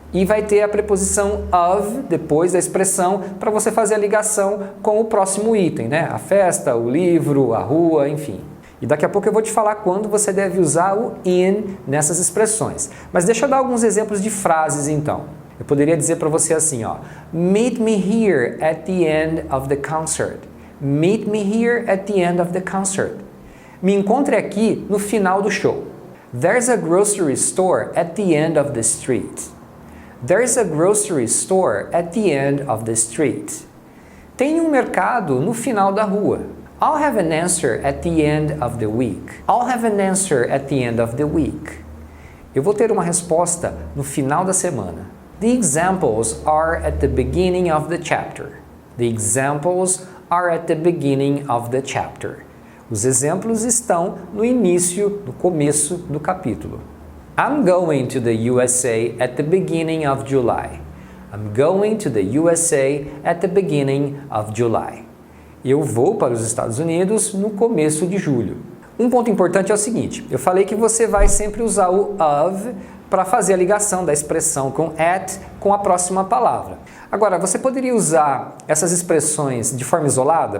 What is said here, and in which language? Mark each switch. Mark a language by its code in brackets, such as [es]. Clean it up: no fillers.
[pt] E vai ter a preposição of depois da expressão para você fazer a ligação com o próximo item, né? A festa, o livro, a rua, enfim. E daqui a pouco eu vou te falar quando você deve usar o in nessas expressões. Mas deixa eu dar alguns exemplos de frases então. Eu poderia dizer para você assim, ó: [en] Meet me here at the end of the concert. Meet me here at the end of the concert. [pt] Me encontre aqui no final do show. [en] There's a grocery store at the end of the street. There's a grocery store at the end of the street. [pt] Tem um mercado no final da rua. [en] I'll have an answer at the end of the week. I'll have an answer at the end of the week. [pt] Eu vou ter uma resposta no final da semana. [en] The examples are at the beginning of the chapter. The examples are at the beginning of the chapter. [pt] Os exemplos estão no início, no começo do capítulo. [en] I'm going to the USA at the beginning of July. I'm going to the USA at the beginning of July. [pt] Eu vou para os Estados Unidos no começo de julho. Um ponto importante é o seguinte, eu falei que você vai sempre usar o of para fazer a ligação da expressão com at com a próxima palavra. Agora, você poderia usar essas expressões de forma isolada?